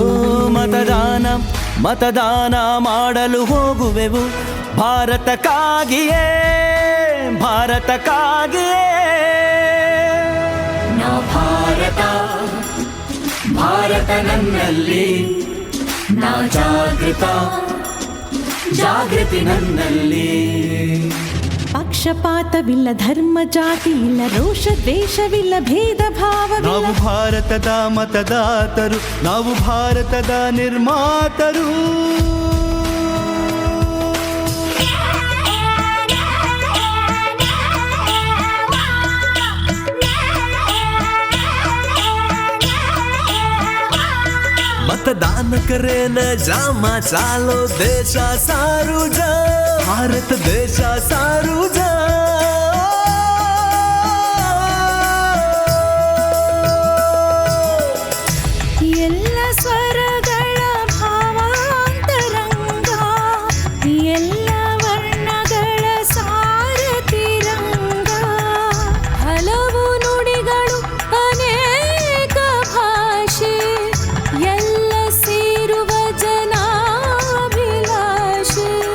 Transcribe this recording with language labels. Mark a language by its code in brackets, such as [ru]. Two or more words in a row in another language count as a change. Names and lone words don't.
[kn] ಮತದಾನ ಮತದಾನ ಮಾಡಲು ಹೋಗುವೆವು ಭಾರತಕ್ಕಾಗಿಯೇ ಭಾರತಕ್ಕಾಗಿಯೇ ನಾ ಭಾರತ ಭಾರತ ನನ್ನಲ್ಲಿ ನಾ ಜಾಗೃತ ಜಾಗೃತಿ ನನ್ನಲ್ಲಿ ಪಕ್ಷಪಾತವಿಲ್ಲ ಧರ್ಮ ಜಾತಿ ಇಲ್ಲ ರೋಷ ದ್ವೇಷವಿಲ್ಲ ಭೇದ ಭಾವವಿಲ್ಲ ನಾವು ಭಾರತದ ಮತದಾತರು ನಾವು ಭಾರತದ ನಿರ್ಮಾತರು [lmn] मतदान करेन जामा चालो देशा सारू जा भारत देशा सारू जा [kn] ಎಲ್ಲ ಸ್ವರಗಳ ಭಾವಾಂತರಂಗ ಎಲ್ಲ ವರ್ಣಗಳ ಸಾರತಿರಂಗ ಹಲವು ನುಡಿಗಳು ಅನೇಕ ಭಾಷೆ ಎಲ್ಲ ಸೇರುವ ಜನಾಭಿಲಾಷೆ